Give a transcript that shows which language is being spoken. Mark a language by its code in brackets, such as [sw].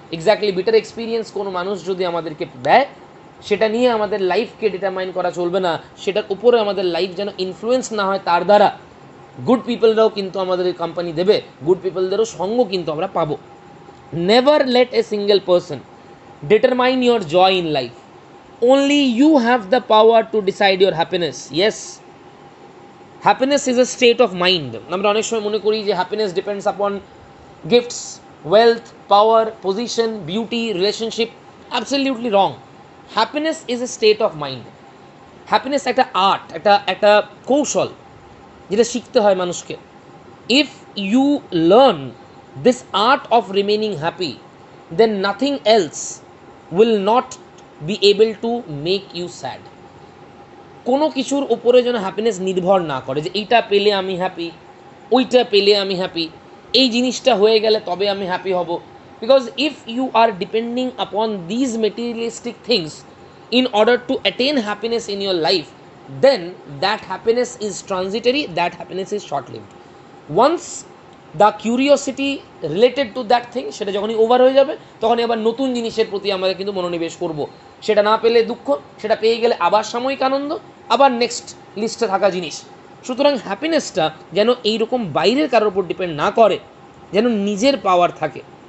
[bn] Exactly bitter experience কোনো মানুষ যদি আমাদেরকে দেয়, সেটা নিয়ে আমাদের লাইফকে ডিটারমাইন করা চলবে না, সেটার উপরে আমাদের লাইফ যেন ইনফ্লুয়েন্স না হয় তার দ্বারা। গুড পিপলরাও কিন্তু আমাদের কোম্পানি দেবে, গুড পিপলদেরও সঙ্গ কিন্তু আমরা পাবো। [en] Never let a single person determine your joy in life. only you have the power to decide your happiness. Yes, happiness is a state of mind. [bn] আমরা অনেক সময় মনে করি যে [en] happiness depends upon gifts, wealth, power, position, beauty, relationship. Absolutely wrong. Happiness is a state of mind. [bn] Happiness একটা art, একটা কৌশল যেটা শিখতে হয় মানুষকে। [en] if you learn this art of remaining happy, then nothing else will not be able to make you sad. [bn] কোনো কিছুর উপরে যেন হ্যাপিনেস নির্ভর না করে যে এইটা পেলে আমি হ্যাপি, ওইটা পেলে আমি হ্যাপি, এই জিনিসটা হয়ে গেলে তবে আমি হ্যাপি হব। [en] Because if you are depending upon these materialistic things in order to attain happiness in your life, then that happiness is transitory, that happiness is short lived. Once the curiosity related to that thing [bn] সেটা যখনই over হয়ে যাবে, তখনই আবার নতুন জিনিসের প্রতি আমরা কিন্তু মনোনিবেশ করব। সেটা না পেলে দুঃখ, সেটা পেয়ে গেলে আবার সাময়িক আনন্দ, আবার নেক্সট লিস্টে থাকা জিনিস। সুতরাং হ্যাপিনেসটা যেন এইরকম বাইরের কারোর উপর ডিপেন্ড না করে, যেন নিজের পাওয়ার থাকে।